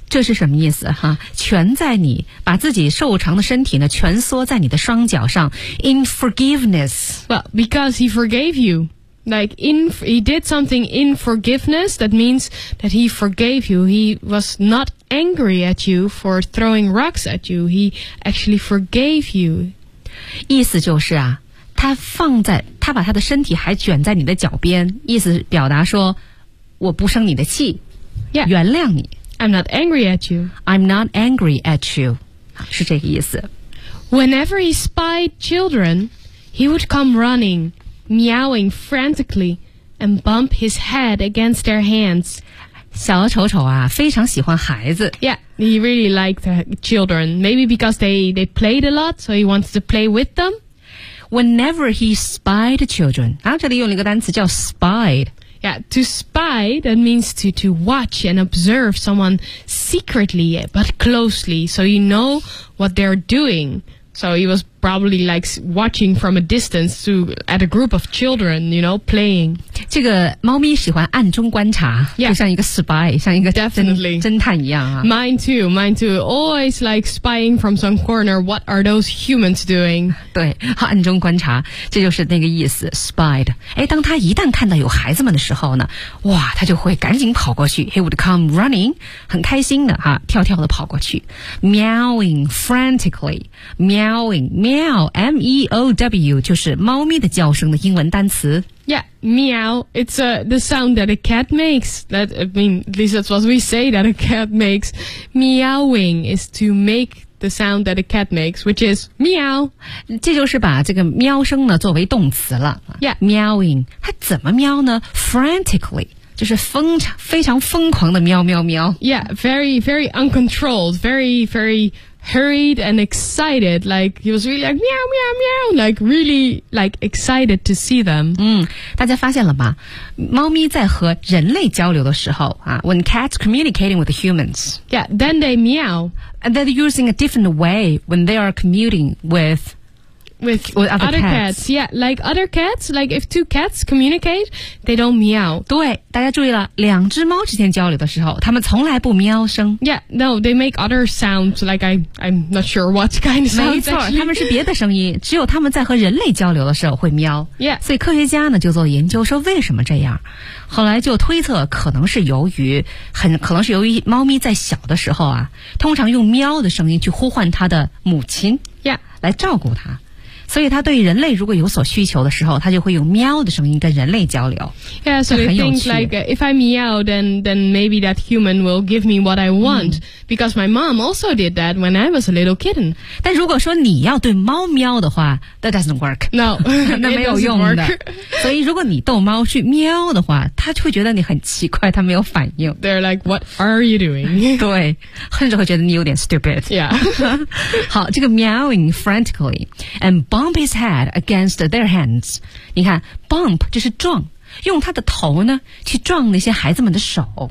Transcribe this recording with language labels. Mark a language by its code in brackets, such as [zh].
[zh] 这是什么意思哈？蜷在你，把自己瘦长的身体呢，蜷缩在你的双脚上 [en] in forgiveness. Well, because he forgave you. Like, he did something in forgiveness, that means that he forgave you. He was not angry at you for throwing rocks at you. He actually forgave you. [zh] 意思就是啊，他放在，他把他的身体还卷在你的脚边，意思表达说，我不生你的气， [en] yeah. [zh] 原谅你。 [en] I'm not angry at you. I'm not angry at you. [zh] 是这个意思。 [en] Whenever he spied children, he would come running, meowing frantically, and bump his head against their hands. [zh] 小丑丑啊，非常喜欢孩子。 [en] Yeah, he really liked children. Maybe because they played a lot, so he wants to play with them. Whenever he spied children, [zh] 啊，这里用了一个单词叫 spied。 [en] Yeah, to spy, that means to watch and observe someone secretly but closely, so you know what they're doing. So he was probably like watching from a distance to, at a group of children, you know, playing. [zh] 这个猫咪喜欢暗中观察 [en] yeah, [zh] 就像一个 spy, 像一个 [en] definitely. [zh] 侦探一样、啊、 [en] Mine too. Always like spying from some corner, what are those humans doing? [zh] 对，暗中观察，这就是那个意思 spied. 诶，当他一旦看到有孩子们的时候呢，哇，他就会赶紧跑过去， [en] he would come running, [zh] 很开心的、啊、跳跳的跑过去， [en] meowing frantically, [zh] meowing,Meow, M-E-O-W, 就是猫咪的叫声的英文单词。 [en] Yeah, meow, it's the sound that a cat makes. That, I mean, at least that's what we say that a cat makes. Meowing is to make the sound that a cat makes, which is meow. [zh] 这就是把这个喵声呢作为动词了。 [en] Yeah. [zh] Meowing, 它怎么喵呢?Frantically. 就是非常疯狂的喵喵喵。 [en] Yeah, very, very uncontrolled, very, very hurried and excited. Like, he was really like, meow, meow, meow, like, really, like, excited to see them. [zh] 大家发现了吗?猫咪在和人类交流的时候、啊、 [en] when cats communicating with the humans. Yeah, then they meow. And they're using a different way when they are commuting with... With other cats. Yeah, like other cats, like if two cats communicate, they don't meow. [zh] 对，大家注意了，两只猫之间交流的时候，它们从来不喵声。 [en] Yeah, no, they make other sounds, like I'm not sure what kind of sounds. [zh] 没错，它们是别的声音，只有它们在和人类交流的时候会喵。 [en] Yeah. [zh] 所以科学家呢就做研究说为什么这样，后来就推测可能是由于猫咪在小的时候啊，通常用喵的声音去呼唤它的母亲。 [en] Yeah. [zh] 来照顾它。所以他对人类如果有所需求的时候，他就会用喵的声音跟人类交流。 [en] Yeah, so they think like, if I meow, then maybe that human will give me what I want.、嗯、because my mom also did that when I was a little kitten. [zh] 但如果说你要对猫喵的话， [en] that doesn't work. No, [zh] 那没有用的。所以如果你逗猫去喵的话，它就会觉得你很奇怪，它没有反应。 [en] They're like, what are you doing? [zh] 对，甚至会觉得你有点 stupid. [en] Yeah. [zh] 好，这个 [en] meowing frantically and bump his head against their hands. [zh] 你看 bump 就是撞，用他的头呢去撞那些孩子们的手。